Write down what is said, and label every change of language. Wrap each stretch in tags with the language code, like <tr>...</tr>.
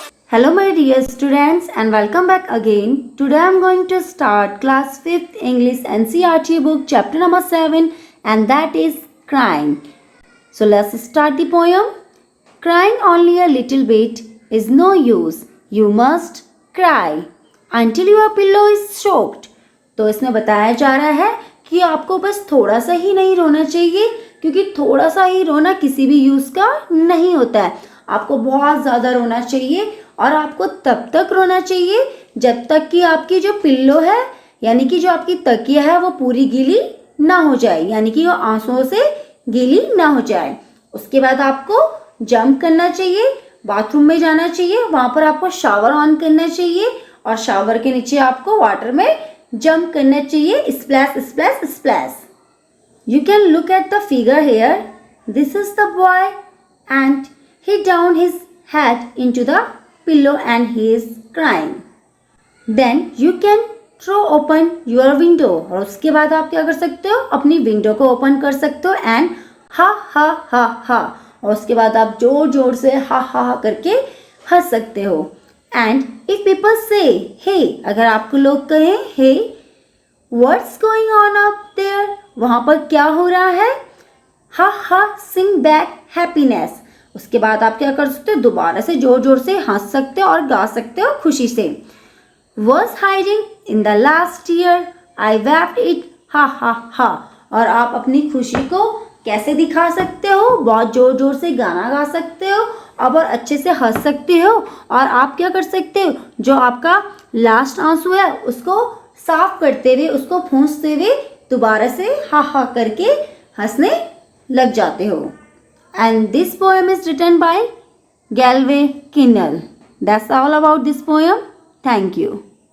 <en>Hello my dear students and welcome back again. Today I am going to start class 5th English Ncert book chapter number 7 and that is crying. So let's start the poem. Crying only a little bit is no use. You must cry until your pillow is soaked.</en> <hi>तो इसमें बताया जा रहा है कि आपको बस थोड़ा सा ही नहीं रोना चाहिए क्योंकि थोड़ा सा ही रोना किसी भी यूज़ का नहीं होता है. आपको बहुत ज़्यादा रोना चाहिए और आपको तब तक रोना चाहिए जब तक कि आपकी जो पिल्लो है यानी कि जो आपकी तकिया है वो पूरी गीली ना हो जाए, यानी कि वो आंसुओं से गीली ना हो जाए. उसके बाद आपको जंप करना चाहिए, बाथरूम में जाना चाहिए, वहाँ पर आपको शावर ऑन करना चाहिए और शावर के नीचे आपको वाटर में जंप करना चाहिए.</hi> <en>Splash splash splash. You can look at the figure here. This is the boy and he down his head into the pillow and he is crying. Then you can throw open your window.</en> <hi>और उसके बाद आप क्या कर सकते हो, अपनी window को ओपन कर सकते हो एंड हा हा हा हा. और उसके बाद आप जोर जोर से हा हा हा करके हंस सकते हो.</hi> <en>and if people say hey,</en> <hi>अगर आपको लोग कहें</hi> <en>hey what's going on up there,</en> <hi>वहाँ पर क्या हो रहा है,</hi> <en>Ha ha sing back happiness.</en> <hi>उसके बाद आप क्या कर सकते हो, दोबारा से जोर जोर से हंस सकते हो और गा सकते हो खुशी से.</hi> <en>Was hiding in the last year I wept it ha ha ha.</en> <hi>और आप अपनी खुशी को कैसे दिखा सकते हो, बहुत जोर जोर से गाना गा सकते हो और अच्छे से हंस सकते हो. और आप क्या कर सकते हो, जो आपका लास्ट आंसू है उसको साफ करते हुए, उसको पूंछते हुए दोबारा से हा हा करके हंसने लग जाते हो.</hi> <en>And this poem is written by Galway Kinnell. That's all about this poem. Thank you.</en>